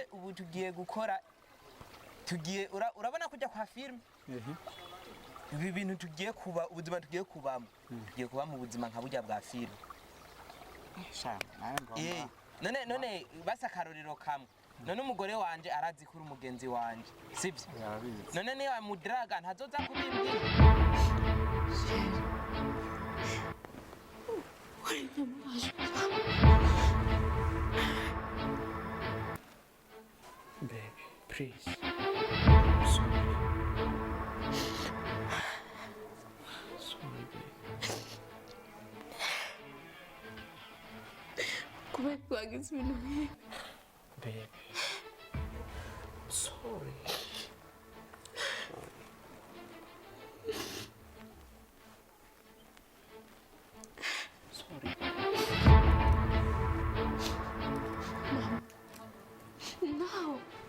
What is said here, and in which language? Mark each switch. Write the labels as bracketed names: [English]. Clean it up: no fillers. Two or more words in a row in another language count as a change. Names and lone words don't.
[Rundi] ubu tugiye gukora urabona kujya kwa film ibi bintu tugiye kuba ubuzima tugiye kubamo tugiye kuba mu buzima nka burya bwa film none basa akarorero kamwe none umugore wanje arazi kuri umugenzi wanje sibyo none niyo amudraga ntazoza kubimbwira [English] baby please sorry [Portuguese] Como é que [Rundi] wagize ibintu nk'ibi [English] baby sorry No.